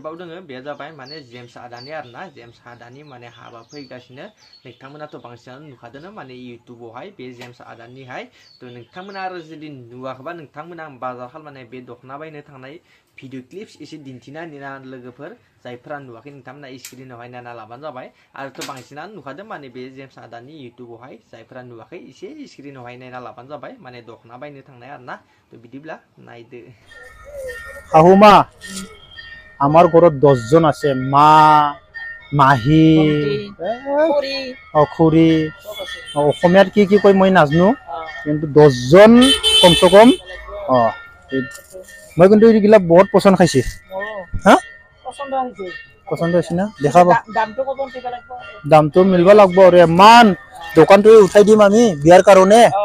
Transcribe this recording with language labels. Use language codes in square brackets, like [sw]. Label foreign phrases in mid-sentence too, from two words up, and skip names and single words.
[brx] बाव दोङो बे जाबाय माने जेम्स आदानि आरोना जेम्स आदानि माने हाबा फैगासिनो नोंथांमोनाथ' बांसिनानो नुखादों माने इउटुबावहाय बे जेम्स आदानिहाय थ' नोंथांमोना आरो जुदि नुवाखैबा नोंथांमोना आं बाजार खालामनाय बे दख'ना बायनो थांनाय [en] video clips [brx] एसे दिन्थिना होना लोगोफोर जायफोरा नुवाखै नोंथांमोना स्क्रिनावहाय नायना लाबानो जाबाय आरोथ' बांसिनानो नुखादों माने बे जेम्स आदानि इउटुबावहाय जायफोरा नुवाखै एसे स्क्रिनावहाय नायना लाबानो जाबाय माने दख'ना बायनो थांनाय आरोना थ' बिदिब्ला नायदो [as] শাহুমা আমার ঘৰত 10 জন আছে মা মাহী খুৰী অসমীয়াত কি কি কয় মই নাজানো কিন্তু 10 জন কমসে কম মই কিন্তু এইগিলা বহুত পছন্দ খাইছি হা পছন্দ হৈছে না দেখাবা দামটো মিলবা লাগব আৰু ইমান দোকানটো উঠাই দিম আমি বিয়াৰ কাৰণে